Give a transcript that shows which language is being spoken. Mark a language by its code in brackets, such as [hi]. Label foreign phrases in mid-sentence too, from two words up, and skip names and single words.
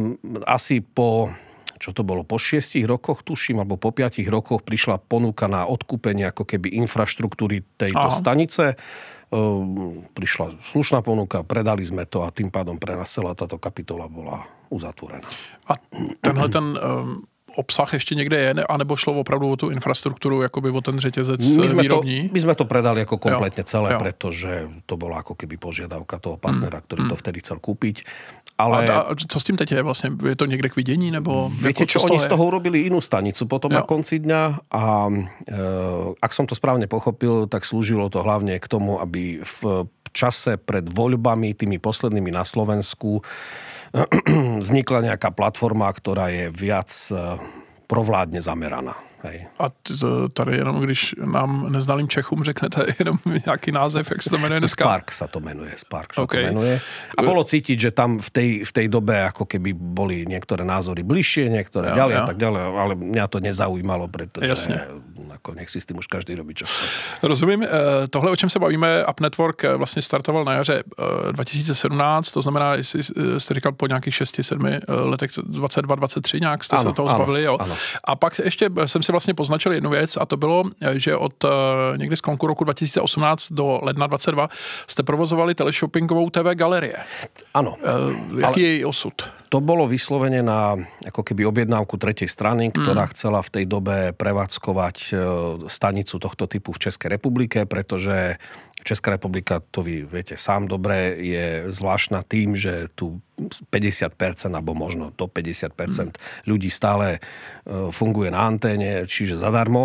[sk] Takže asi po čo to bolo, po 6 rokoch, tuším, alebo po 5 rokoch prišla ponuka na odkúpenie ako keby infraštruktúry tejto stanice. Prišla slušná ponuka, predali sme to a tým pádom pre nás celá táto kapitola bola uzatvorená. [cs] A tenhle obsah ještě někde je, anebo šlo opravdu o tu infrastrukturu, jakoby o ten řetězec výrobní? [sk] My sme to predali ako kompletne celé, pretože to bola ako keby požiadavka toho partnera, ktorý to vtedy chcel kúpiť. Ale... [cs] A co s tím teď je vlastně? Je to někde k vidění? Nebo [sk] viete čo, oni z toho urobili inú stanicu potom na konci dňa a ak som to správne pochopil, tak slúžilo to hlavne k tomu, aby v čase pred voľbami, tými poslednými na Slovensku, vznikla nejaká platforma, ktorá je viac provládne zameraná. Hej. [cs] A tady jenom, když nám neznalým Čechům řeknete jenom nějaký název, jak se to jmenuje dneska? [sk] Spark sa to menuje. A bolo cítiť, že tam v tej dobe ako keby boli niektoré názory bližšie, niektoré ďalej a tak ďalej, ale mňa to nezaujímalo, pretože nech si s tým už každý robí, čo chce. [cs] Rozumím. Tohle, o čem se bavíme, Up Network vlastně startoval na jaře 2017, to znamená, jestli jste říkal po nějakých 6-7 letech, 22-23 nějak jste se toho zbavili. Jo. A pak ještě jsem si vlastně poznačil jednu věc a to bylo, že od někdy z konku roku 2018 do ledna 22 jste provozovali teleshoppingovou TV Galerie. [sk] Áno. [cs] Jaký je její osud? [sk] To bolo vyslovene na ako keby objednávku tretej strany, ktorá chcela v tej dobe prevádzkovať stanicu tohto typu v Českej republike, pretože Česká republika, to vy viete sám dobre, je zvláštna tým, že tu 50% alebo možno do 50% ľudí stále funguje na anténe, čiže zadarmo.